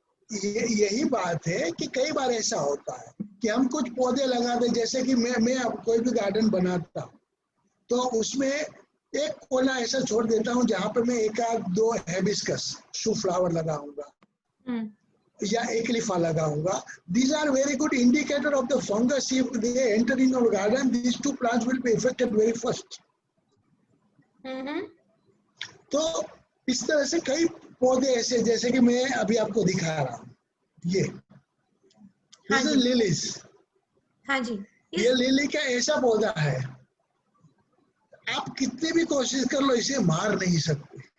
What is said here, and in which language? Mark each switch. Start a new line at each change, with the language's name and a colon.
Hindi: यही बात है कि कई बार ऐसा होता है कि हम कुछ पौधे लगा दे। जैसे कि मैं कोई भी गार्डन बनाता हूँ तो उसमें एक कोना ऐसा छोड़ देता हूँ जहाँ पे मैं 1-2 हिबिस्कस शू फ्लावर लगाऊंगा या एकलिफा लगाऊंगा।
English: These are very good indicator of the fungus. If they enter in our garden, these 2 plants will be affected very first.
Hindi: तो इस तरह से कई पौधे ऐसे, जैसे कि मैं अभी आपको दिखा रहा हूँ, ये लिलीज। हाँ जी, ये लिली का ऐसा पौधा है, आप कितनी भी कोशिश कर लो इसे मार नहीं सकते।